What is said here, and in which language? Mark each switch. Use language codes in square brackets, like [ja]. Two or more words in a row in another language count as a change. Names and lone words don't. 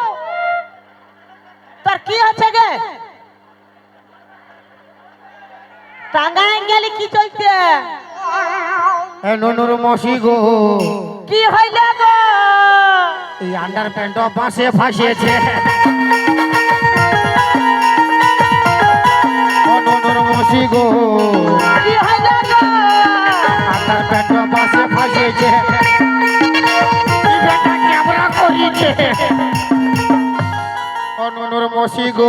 [bn] তোর কি হচ্ছে গে টাঙ্গাই গেলি কি চলছে এ ননুর মৌসি গো কি হইল গো এই [en] under pant [bn] বাসে ফাঁসিয়েছে ও ননুর মৌসি গো কি হইল গো [en] under pant [bn] বাসে ফাঁসিয়েছে এই বেটা ক্যামেরা করিছে ও ননুর মৌসি গো